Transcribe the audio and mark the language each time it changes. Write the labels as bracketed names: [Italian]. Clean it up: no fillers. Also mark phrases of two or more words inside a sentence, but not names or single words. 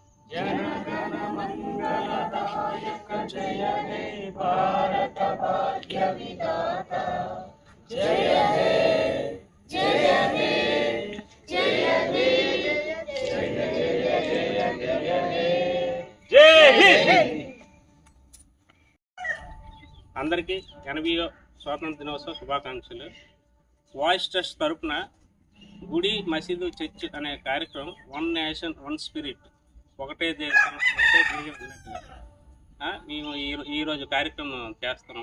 [Bangla] जनगण मंगलदायक जय हे भारत भाग्य विधाता जय हे जय हे जय हे जय हे [Telugu] అందరికీ 80వ స్వాతంత్ర దినోత్సవ శుభాకాంక్షలు. వాయిస్ ట్రస్ట్ తరపున గుడి మసీదు చర్చ్ అనే కార్యక్రమం [English] One Nation One Spirit, [Telugu] ఒకటే దేశం ఒకటే ధ్యేయం అన్నట్టుగా మేము ఈరోజు కార్యక్రమం చేస్తున్నాం.